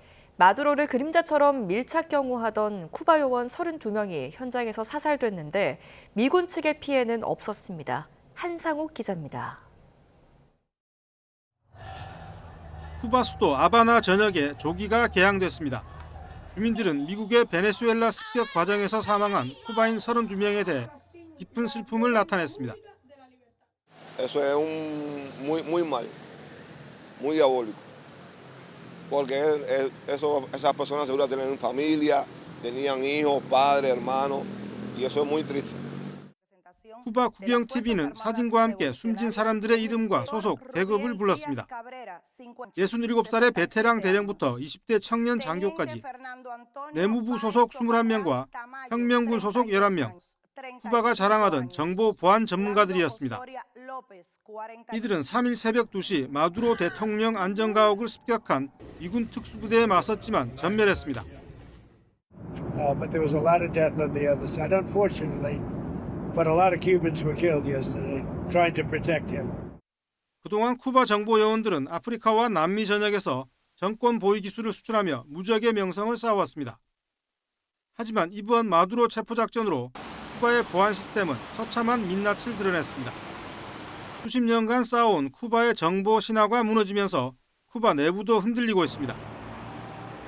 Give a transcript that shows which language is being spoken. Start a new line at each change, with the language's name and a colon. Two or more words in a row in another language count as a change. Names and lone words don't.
Korean: 마두로를 그림자처럼 밀착 경호하던 쿠바 요원 32명이 현장에서 사살됐는데 미군 측의 피해는 없었습니다. 한상욱 기자입니다. 쿠바 수도 아바나 전역에 조기가 개항됐습니다. 주민들은 미국의 베네수엘라 습격 과정에서 사망한 쿠바인 32명에 대해 깊은 슬픔을 나타냈습니다.
Spanish: Eso es muy mal, muy diabólico. Porque esas personas seguro tienen familia, tenían hijos, padres, hermanos, y eso es muy triste.
Korean: 쿠바 국영 TV는 사진과 함께 숨진 사람들의 이름과 소속, 계급을 불렀습니다. 67살의 베테랑 대령부터 20대 청년 장교까지 내무부 소속 21명과 혁명군 소속 11명, 쿠바가 자랑하던 정보 보안 전문가들이었습니다. 이들은 3일 새벽 2시 마두로 대통령 안전가옥을 습격한 미군 특수부대에 맞섰지만 전멸했습니다.
English: But there was a lot of death on the other side, unfortunately. But a lot of Cubans were killed yesterday, trying to protect him.
Korean: 그동안 쿠바 정보 요원들은 아프리카와 남미 전역에서 정권 보위 기술을 수출하며 무적의 명성을 쌓아왔습니다. 하지만 이번 마두로 체포 작전으로 쿠바의 보안 시스템은 처참한 민낯을 드러냈습니다. 수십 년간 쌓아온 쿠바의 정보 신화가 무너지면서 쿠바 내부도 흔들리고 있습니다.